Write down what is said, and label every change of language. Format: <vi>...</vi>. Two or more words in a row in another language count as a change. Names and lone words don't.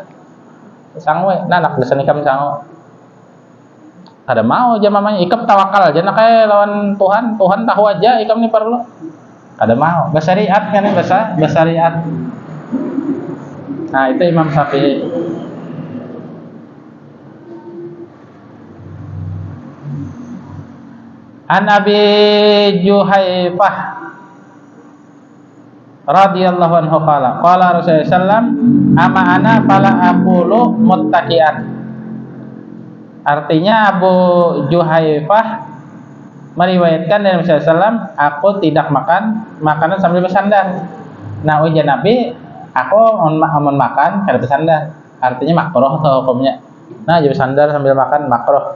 <bjn>Sangwe, nah anak desa nikam sangwe. Ada mau aja mamanya ikap tawakal aja nak kayak lawan Tuhan tahu aja ikam nih perlu. Ada mau, basariat kan ya basariat. Nah, itu Imam Syafi'i.</bjn> <ar>عن أبي جحيفة رضي الله عنه قال رسول الله سلم أما أنا فلا أقول متقيا.</ar> <id>Artinya Abu Juhaifah meriwayatkan dari Rasulullah sallam, aku tidak makan makanan sambil bersandar.</id> <bjn>Nah, ujar Nabi, aku amun makan kada bersandar.</bjn> <id>Artinya makruh tuh hukumnya. Nah, jadi bersandar sambil makan makruh.</id>